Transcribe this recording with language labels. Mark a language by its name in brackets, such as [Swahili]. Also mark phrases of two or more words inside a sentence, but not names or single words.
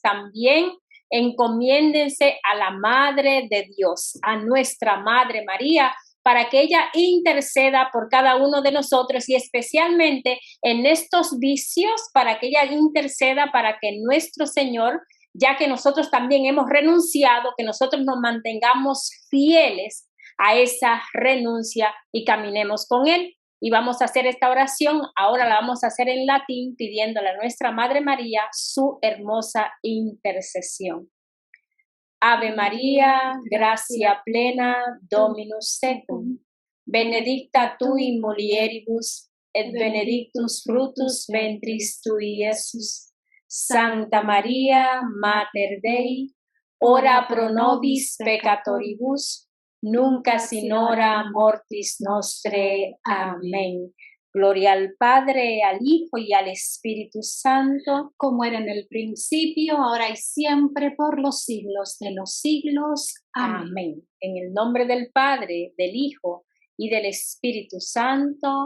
[Spanish] También encomiéndense a la Madre de Dios, a nuestra Madre María, para que ella interceda por cada uno de nosotros y especialmente en estos vicios, para que ella interceda para que nuestro Señor, ya que nosotros también hemos renunciado, que nosotros nos mantengamos fieles a esa renuncia y caminemos con Él. Y vamos a hacer esta oración, ahora la vamos a hacer en latín, pidiéndole a nuestra Madre María su hermosa intercesión. [Latin] Ave María, gracia plena, Dominus tecum, benedicta tu in mulieribus, et benedictus fructus ventris tui, Iesus. Santa María, Mater Dei, ora pro nobis peccatoribus, nunc et in hora mortis nostre. [Spanish] Amén. Gloria al Padre, al Hijo y al Espíritu Santo, como era en el principio, ahora y siempre, por los siglos de los siglos. Amén. Amén. En el nombre del Padre, del Hijo y del Espíritu Santo.